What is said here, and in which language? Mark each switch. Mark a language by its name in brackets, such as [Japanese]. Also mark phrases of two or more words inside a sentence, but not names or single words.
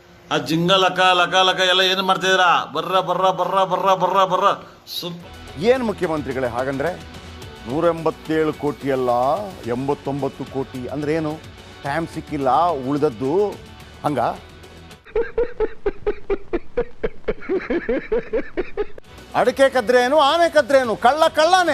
[Kannada] ಆ ಜಿಂಗ ಲಕ ಲಕ ಲಕ ಎಲ್ಲ ಏನು ಮಾಡ್ತಿದ್ದೀರಾ? ಬರ್ರ ಬರ್ರ ಬರ್ರ ಬರ್ರ ಬರ್ರ ಬರ್ರ ಏನು ಮುಖ್ಯಮಂತ್ರಿಗಳೇ ಹಾಗಂದ್ರೆ 187 ಕೋಟಿ ಅಲ್ಲ 89 ಕೋಟಿ ಅಂದ್ರೆ ಏನು? ಟೈಮ್ ಸಿಕ್ಕಿಲ್ಲ ಉಳಿದದ್ದು ಹಂಗ? ಅಡಿಕೆ ಕದ್ರೇನು ಆನೆ ಕದ್ರೇನು ಕಳ್ಳ ಕಳ್ಳನೇ.